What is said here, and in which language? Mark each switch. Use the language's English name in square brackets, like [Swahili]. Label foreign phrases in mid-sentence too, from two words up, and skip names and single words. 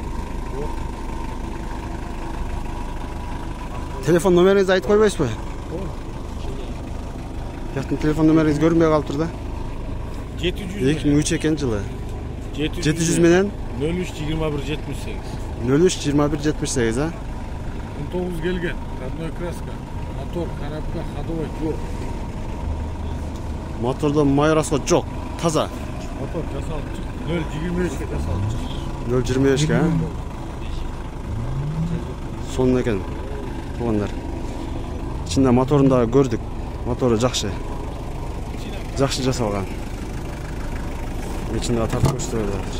[Kyrgyz] Телефон номериңизди айтып койбойсузбу? Яктын телефон номериңиз көрүнбөй калыптыр да? 2003 экен жылы. 700 менен 03-21-78. 03-21-78, а? 19 келген, [Russian] родной краска, [Kyrgyz] мотор, коробка, ходовой жоқ. Мотордон май расход жоқ, таза. Мотор жасалып чык, 0-25-ке жасалып чык. 0-25-ке, а? Сонун экен, туугандар. Ичинде моторун да көрдүк. Мотору жакшы. Жакшы жасалган. Ичинде тартып көрсөтөбүз.